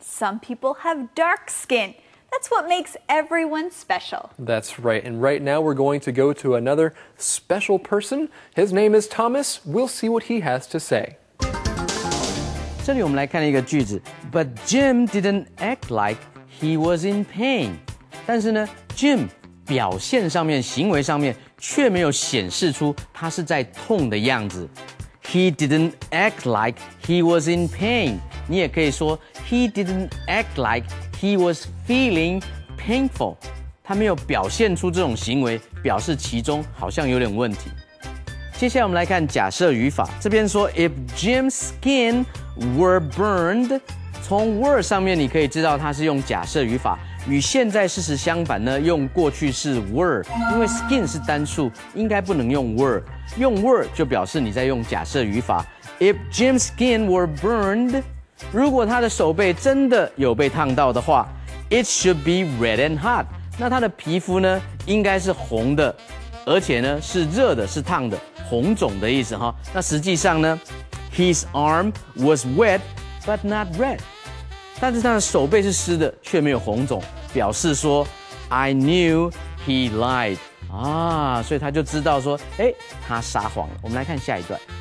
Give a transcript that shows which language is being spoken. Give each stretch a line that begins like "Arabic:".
English: Some people have dark skin. That's what makes everyone special. That's right. And right now we're going to go to another special person. His name is Thomas. We'll see what he has to say.
Chinese: 这里我们来看一个句子
English: ，But Jim didn't act like he was in pain。
Chinese: 但是呢 ，Jim 表现上面、行为上面却没有显示出他是在痛的样子。
English: He didn't act like he was in pain。
Chinese: 你也可以说
English: He didn't act like he was feeling painful。
Chinese: 他没有表现出这种行为，表示其中好像有点问题。接下来我们来看假设语法，这边说
English: If Jim's skin were burned，
Chinese: 从 were 上面你可以知道它是用假设语法。与现在事实相反呢，用过去式 were， 因为 skin 是单数，应该不能用 were， 用 were 就表示你在用假设语法。
English: If Jim's skin were burned，
Chinese: 如果他的手背真的有被烫到的话 ，
English: it should be red and hot，
Chinese: 那他的皮肤呢应该是红的，而且呢是热的，是烫的，红肿的意思哈。那实际上呢
English: ，his arm was wet but not red。
Chinese: 但是他的手背是湿的，却没有红肿，表示说
English: I knew he lied
Chinese: 啊，所以他就知道说，哎，他撒谎了。我们来看下一段。